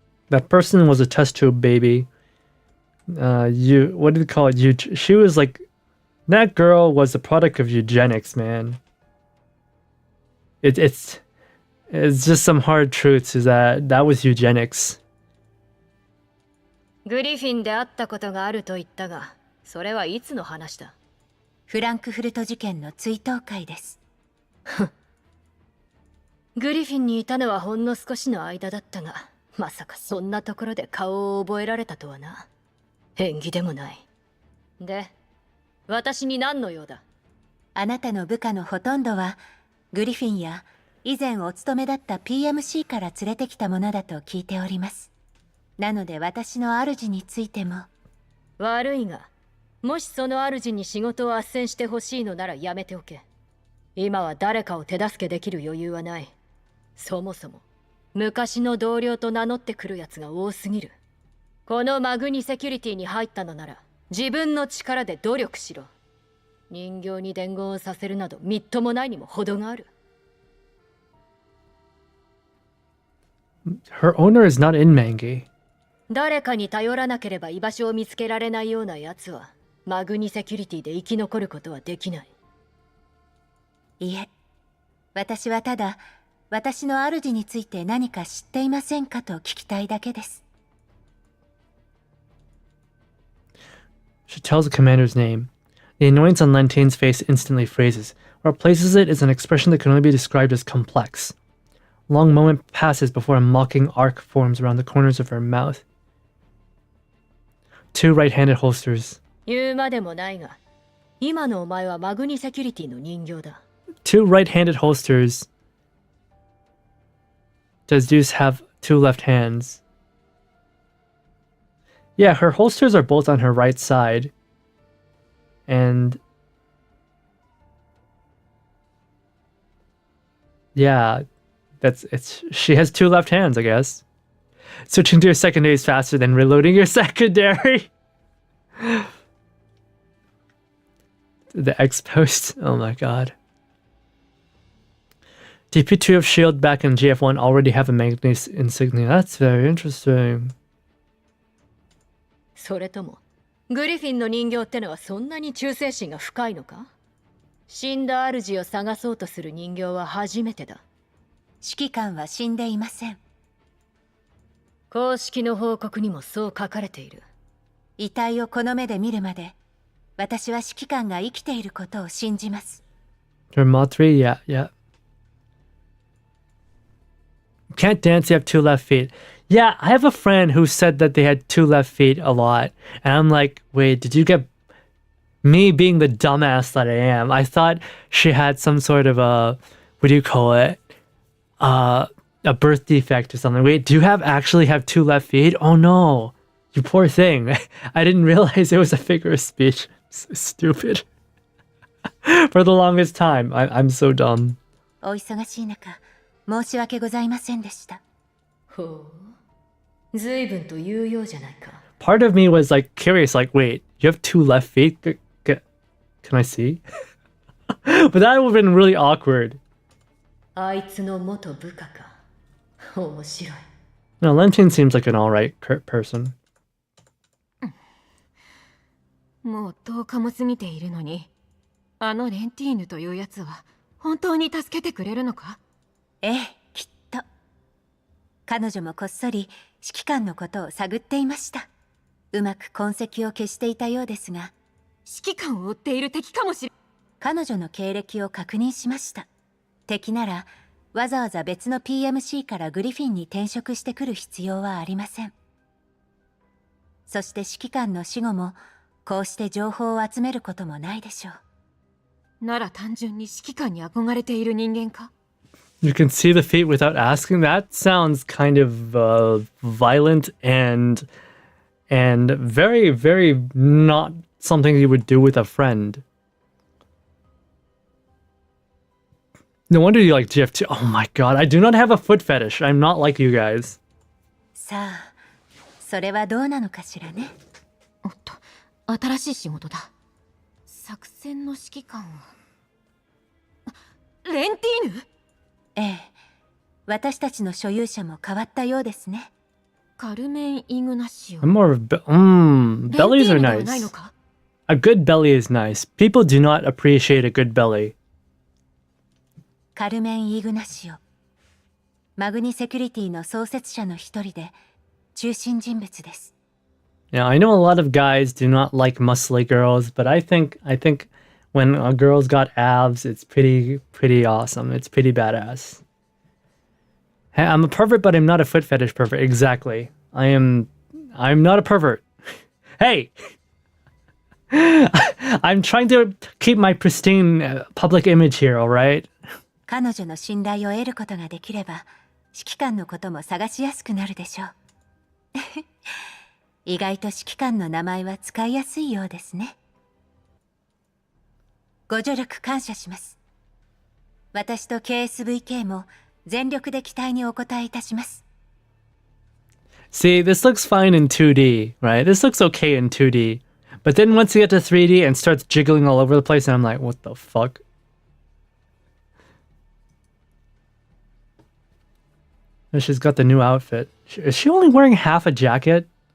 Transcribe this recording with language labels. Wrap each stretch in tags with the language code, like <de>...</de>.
<en>That person was a test tube baby. What did they call it? She was like, that girl was a product of eugenics, man. It's just some hard truths is that was eugenics.</en> <ja>グリフィンで会ったことがあると言ったが、それはいつの話だ？フランクフルト事件の追悼会です。グリフィンにいたのはほんの少しの間だったが、まさかそんなところで顔を覚えられたとはな。縁起でもない。で、私に何の用だ？あなたの部下のほとんどはグリフィンや以前お勤めだった PMC から連れてきたものだと聞いております。なので私の主についても。悪いが、もしその主に仕事を斡旋してほしいのならやめておけ。今は誰かを手助けできる余裕はない。そもそも昔の同僚と名乗ってくるやつが多すぎる。このマグニセキュリティに入ったのなら自分の力で努力しろ。人形に伝言をさせるなどみっともないにも程がある。</ja> <en>Her owner is not in Mangi.</en> <ja>誰かに頼らなければ居場所を見つけられないような奴はマグニセキュリティで生き残ることはできない。いえ、私はただ私の主について何か知っていませんかと聞きたいだけです。</ja> <en>She tells the commander's name. The annoyance on Lantane's face instantly phrases. What replaces it is an expression that can only be described as complex. A long moment passes before a mocking arc forms around the corners of her mouth. Two right-handed holsters.</en> <ja>言うまでもないが、今のお前はマグニセキュリティの人形だ。</ja> <en>Two right-handed holsters. Does Deuce have two left hands? Yeah, her holsters are both on her right side. And yeah, she has two left hands, I guess. Switching to your secondary is faster than reloading your secondary. The X post. Oh my god. DP2 of Shield back in GF1 already have a Magnus insignia. That's very interesting.</en> <ja>それともグリフィンの人形ってのはそんなに忠誠心が深いのか？死んだ主を探そうとする人形は初めてだ。指揮官は死んでいません。公式の報告にもそう書かれている。遺体をこの目で見るまで、私は指揮官が生きていることを信じます。</ja> <en>Dermatri, yeah. Can't dance, you have two left feet. Yeah, I have a friend who said that they had two left feet a lot. And I'm like, wait, did you get... Me being the dumbass that I am, I thought she had some sort of a... What do you call it? A birth defect or something. Wait, do you actually have two left feet? Oh no. You poor thing. I didn't realize it was a figure of speech. So stupid. For the longest time. I'm so dumb.</en> <ja>お忙しい中、申し訳ございませんでした。ほう。随分と有用じゃないか。</ja> <en>Part of me was like curious, like, wait, you have two left feet? Can I see? But that would have been really awkward.</en> <ja>あいつの元部下か。面白い。</ja> <en>No, Lentine seems like an alright person.</en> <ja>もう10日も過ぎているのに、あのレンティーヌというやつは本当に助けてくれるのか？ええ、きっと。彼女もこっそり指揮官のことを探っていました。うまく痕跡を消していたようですが、指揮官を追っている敵かもしれ。彼女の経歴を確認しました。敵ならわざわざ別の PMC からグリフィンに転職してくる必要はありません。そして指揮官の死後もこうして情報を集めることもないでしょう。なら単純に指揮官に憧れている人間か？</ja> <en>You can see the feet without asking? That sounds kind of violent and very, very not something you would do with a friend. No wonder you like GF2. Oh my god, I do not have a foot fetish. I'm not like you guys.</en> <ja>さあ、それはどうなのかしらね。おっと、新しい仕事だ。作戦の指揮官を。レンティーヌ？ええ、私たちの所有者も変わったようですね。カルメン・イグナシオ。</ja> <en>I'm more of bellies are nice. A good belly is nice. People do not appreciate a good belly.</en> <ja>カルメン・イグナシオ。マグニセキュリティの創設者の一人で中心人物です。</ja> <en>Now, I know a lot of guys do not like muscly girls, but I think when a girl's got abs, it's pretty awesome. It's pretty badass. Hey, I'm a pervert, but I'm not a foot fetish pervert. Exactly. I'm not a pervert. Hey! I'm trying to keep my pristine public image here, alright?</en> <ja>彼女の信頼を得ることができれば、指揮官のことも探しやすくなるでしょう。意外と指揮官の名前は使いやすいようですね。ご助力感謝します。私と KSVK も全力で期待にお応えいたします。</ja> <en>See, this looks fine in 2D, right? This looks okay in 2D. But then once you get to 3D and starts jiggling all over the place, and I'm like, what the fuck? She's got the new outfit. Is she only wearing half a jacket?</en>